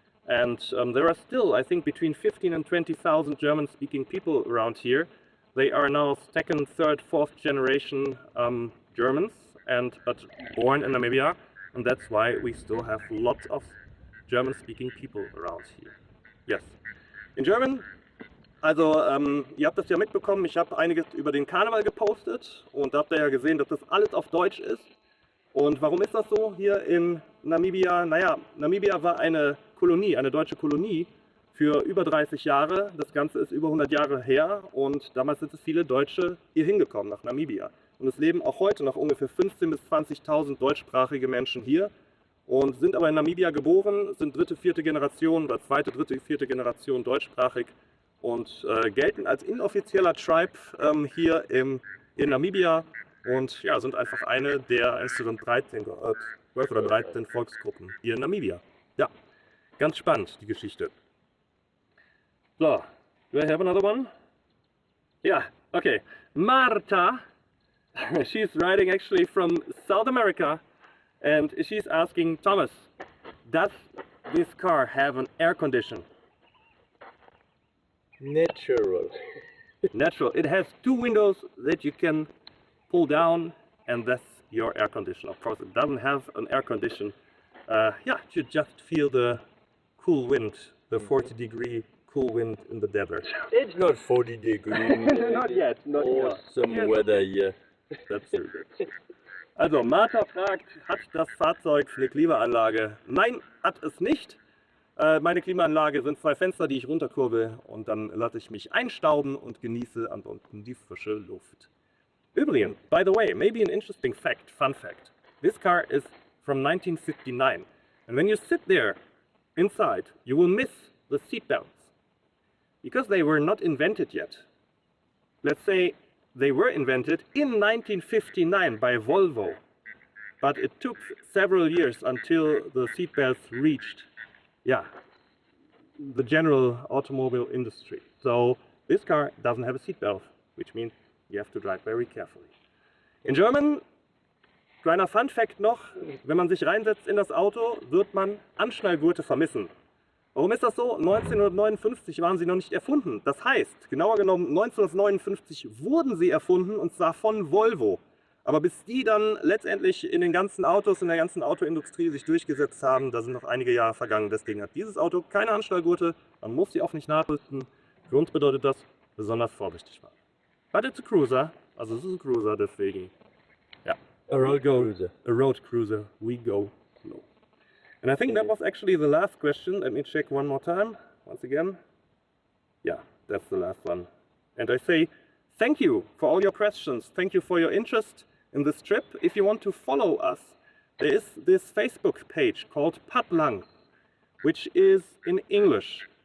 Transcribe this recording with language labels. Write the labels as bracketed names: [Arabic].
[English] And there are still, I think, between 15 and 20,000 German-speaking people around here. They are now second, third, fourth generation Germans, but born in Namibia, and that's why we still have lots of German-speaking people around here. Yes. In German, [German] also ihr habt das ja mitbekommen, ich habe einiges über den Karneval gepostet und da habt ihr ja gesehen, dass das alles auf Deutsch ist. Und warum ist das so hier in Namibia? Naja, Namibia war eine Kolonie, eine deutsche Kolonie für über 30 Jahre. Das Ganze ist über 100 Jahre her und damals sind es viele Deutsche hier hingekommen nach Namibia. Und es leben auch heute noch ungefähr 15.000 bis 20.000 deutschsprachige Menschen hier und sind aber in Namibia geboren, sind dritte, vierte Generation oder zweite, dritte, vierte Generation deutschsprachig und gelten als inoffizieller Tribe hier in Namibia und ja, sind einfach eine der insgesamt 12 oder 13 Volksgruppen hier in Namibia. Ja, ganz spannend, die Geschichte. [English] So, do I have another one? Yeah, okay. Marta, she's writing actually from South America, and she's asking, Thomas, does this car have an air condition? Natural. Natural. It has 2 windows that you can pull down, and that's your air condition. Of course, it doesn't have an air condition. You just feel the cool wind, the 40-degree cool wind in the desert. It's not 40 degrees. Not yet, not yet. Some weather here. That's true. [German] Also, Martha fragt, hat das Fahrzeug eine Klimaanlage? Nein, hat es nicht. Meine Klimaanlage sind 2 Fenster, die ich runterkurbel und dann lasse ich mich einstauben und genieße ansonsten die frische Luft. [English] Übrigens, by the way, maybe an interesting fact, fun fact. This car is from 1959. And when you sit there inside, you will miss the seat belts. Because they were not invented yet. Let's say they were invented in 1959 by Volvo. But it took several years until the seat belts reached, the general automobile industry. So this car doesn't have a seat belt, which means you have to drive very carefully. In German, [German] kleiner Fun Fact noch, wenn man sich reinsetzt in das Auto, wird man Anschnallgurte vermissen. Warum ist das so? 1959 waren sie noch nicht erfunden. Das heißt, genauer genommen 1959 wurden sie erfunden und zwar von Volvo. Aber bis die dann letztendlich in den ganzen Autos, in der ganzen Autoindustrie sich durchgesetzt haben, da sind noch einige Jahre vergangen. Deswegen hat dieses Auto keine Anschnallgurte, man muss sie auch nicht nachrüsten. Für uns bedeutet das besonders vorsichtig fahren. [English] But it's a cruiser, [German] also es ist ein Cruiser, deswegen, ja. [English] A road cruiser. A road cruiser, we go slow. And I think that was actually the last question. Let me check one more time, once again. Yeah, that's the last one. And I say thank you for all your questions. Thank you for your interest in this trip. If you want to follow us, there is this Facebook page called Padlang, which is in English.